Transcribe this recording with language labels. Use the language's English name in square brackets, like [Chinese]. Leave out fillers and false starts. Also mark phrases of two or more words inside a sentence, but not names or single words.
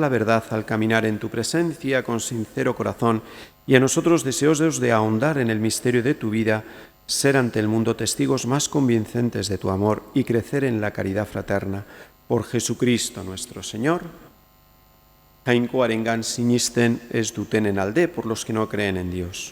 [Spanish] la verdad al caminar en tu presencia con sincero corazón, y a nosotros deseosos de ahondar en el misterio de tu vida, ser ante el mundo testigos más convincentes de tu amor y crecer en la caridad fraterna. Por Jesucristo nuestro Señor. [Basque] Jainkoarengan sinisten ez dutenen alde, [Spanish] por los que no creen en Dios.